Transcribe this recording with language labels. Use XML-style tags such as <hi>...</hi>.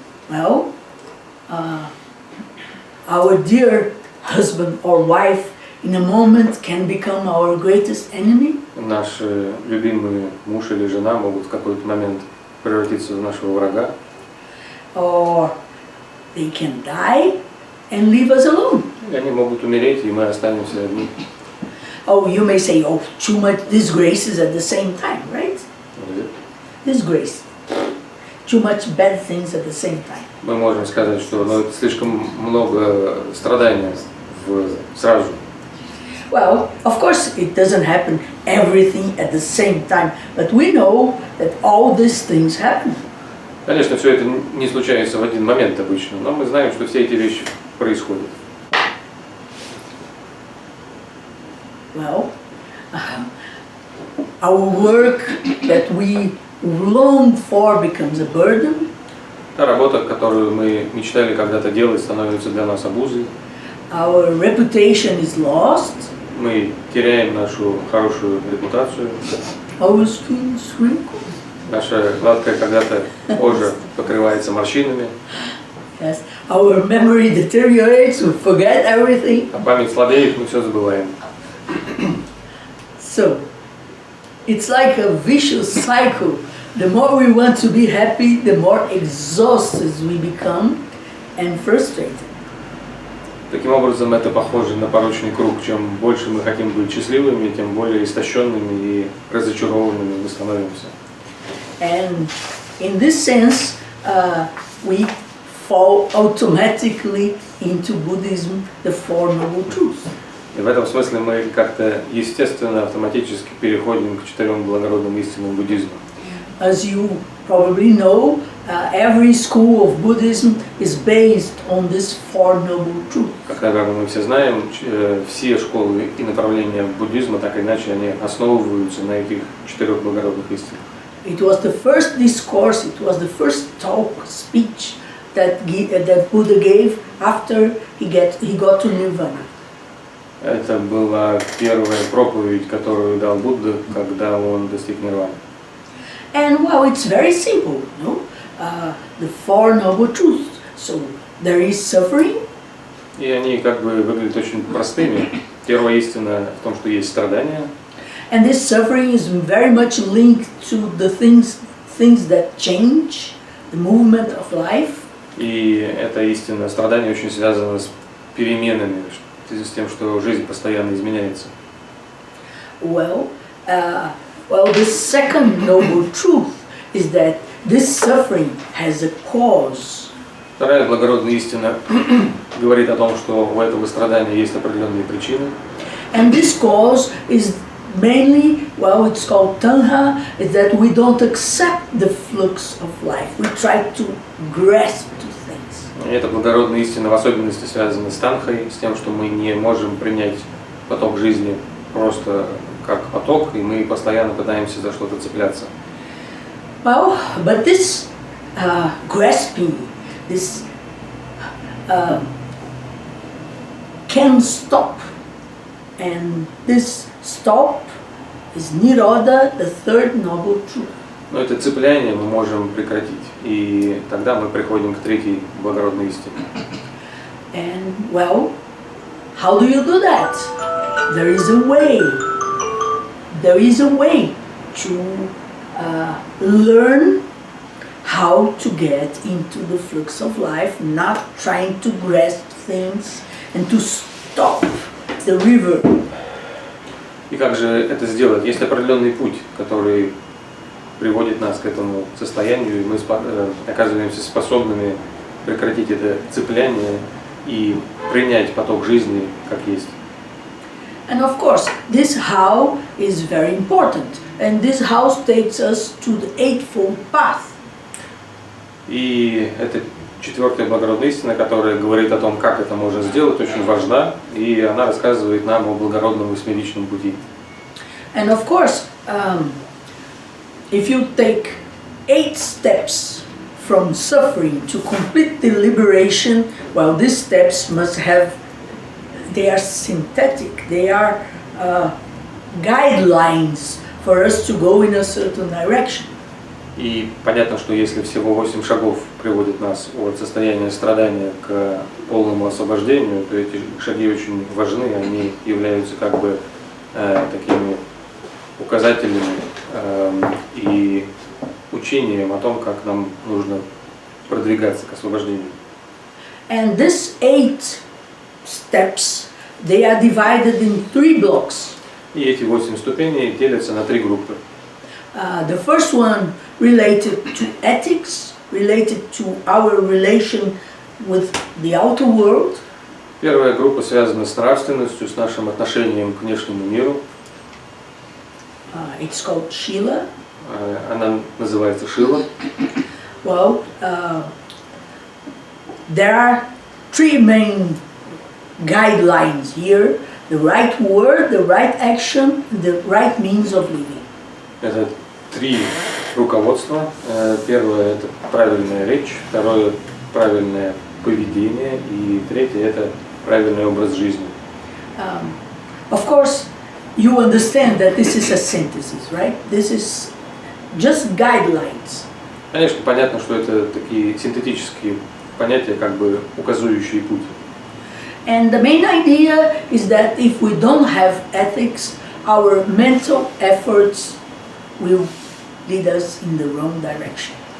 <en>Well, our dear husband or wife in a moment can become our greatest enemy.</en> <ru>Наш любимый муж или жена могут в какой-то момент превратиться в нашего врага,</ru> <en>Or they can die and leave us alone.</en> <ru>или они могут умереть, и мы останемся одни.</ru> <en>Oh, you may say, oh, too much disgraces at the same time, right? Disgrace. Too much bad things at the same time.</en> <ru>Мы можем сказать, что это слишком много страданий сразу.</ru> <en>Well, of course, it doesn't happen everything at the same time, but we know that all these things happen.</en> <ru>Конечно, все это не случается в один момент обычно, но мы знаем, что все эти вещи происходят.</ru> <en>Well, our work that we long for becomes a burden.</en> <ru>Та работа, которую мы мечтали когда-то делать, становится для нас обузой.</ru> <en>Our reputation is lost.</en> <ru>Мы теряем нашу хорошую репутацию.</ru> <en>Our skin shrinkles.</en> <ru>Наша гладкая когда-то кожа покрывается морщинами.</ru> <en>Yes. Our memory deteriorates. We forget everything.</en> <ru>А память слабеет, мы все забываем.</ru> <en>So, it's like a vicious cycle. The more we want to be happy, the more exhausted we become and frustrated.</en> <ru>Таким образом, это похоже на порочный круг. Чем больше мы хотим быть счастливыми, тем более истощенными и разочарованными мы становимся.</ru> <en>And in this sense, we fall automatically into Buddhism, the Four Noble Truths.</en> <ru>И в этом смысле мы как-то естественно, автоматически переходим к 4 благородным истинам буддизма.</ru> <en>As you probably know, every school of Buddhism is based on this Four Noble Truths.</en> <ru>Как, наверное, мы все знаем, все школы и направления буддизма, так или иначе, они основываются на этих 4 благородных истинах.</ru> <en>It was the first discourse, it was the first talk, speech that Buddha gave after he got to Nirvana.</en> <ru>Это была первая проповедь, которую дал Будда, когда он достиг нирваны.</ru> <en>And well, it's very simple, no? The Four Noble Truths. So there is suffering.</en> <ru>И они как бы выглядят очень простыми. Первая истина в том, что есть страдания.</ru> <en>And this suffering is very much linked to the things that change, the movement of life.</en> <ru>И эта истина страдания очень связана с переменами, в связи с тем, что жизнь постоянно изменяется.</ru> <en>Well, the second noble truth is that this suffering has a cause.</en> <ru>Вторая благородная истина говорит о том, что у этого страдания есть определенные причины.</ru> <en>And this cause is mainly, well, it's called tanha, is that we don't accept the flux of life. We try to grasp to things.</en> <ru>И эта благородная истина в особенности связана с танхой, с тем, что мы не можем принять поток жизни просто как поток, и мы постоянно пытаемся за что-то цепляться.</ru> <en>Well, but this grasping, this can stop. And this stop is Nirodha, the third noble truth.</en> <ru>Но это цепляние мы можем прекратить, и тогда мы приходим к третьей благородной истине.</ru> <en>And well, how do you do that? There is a way. There is a way to learn how to get into the flux of life, not trying to grasp things and to stop the river.</en> <ru>И как же это сделать? Есть определенный путь, который приводит нас к этому состоянию, и мы оказываемся способными прекратить это цепляние и принять поток жизни как есть.</ru> <en>And of course, this how is very important. And this how takes us to the Eightfold Path.</en> <ru>И это четвертая благородная истина, которая говорит о том, как это можно сделать, очень важна, и она рассказывает нам о благородном восьмеричном пути.</ru> <en>And of course, if you take 8 steps from suffering to complete the liberation, well, these steps must have, they are synthetic, they are guidelines for us to go in a certain direction.</en> <ru>И понятно, что если всего 8 шагов приводят нас от состояния страдания к полному освобождению, то эти шаги очень важны, они являются как бы такими указателями и учением о том, как нам нужно продвигаться к освобождению.</ru> <en>And these 8 steps, they are divided in 3 blocks.</en> <ru>И эти 8 ступеней делятся на 3 группы.</ru> <en>The first one related to ethics, related to our relation with the outer world.</en> <ru>Первая группа связана с нравственностью, с нашим отношением к внешнему миру.</ru> <en>It's called Shila.</en> <ru>Она называется Шила.</ru> <en>Well, there are 3 main guidelines here: the right word, the right action, the right means of living.</en> <ru>Это 3 руководства. Первое – это правильная речь, второе – правильное поведение, и третье – это правильный образ жизни.</ru> <en>Of course, you understand that this is a synthesis, right? This is just guidelines.</en> <ru>Конечно, понятно, что это такие синтетические понятия, как бы указывающие путь.</ru> <en>And the main idea is that if we don't have ethics, our mental efforts will lead us in the wrong direction.</en>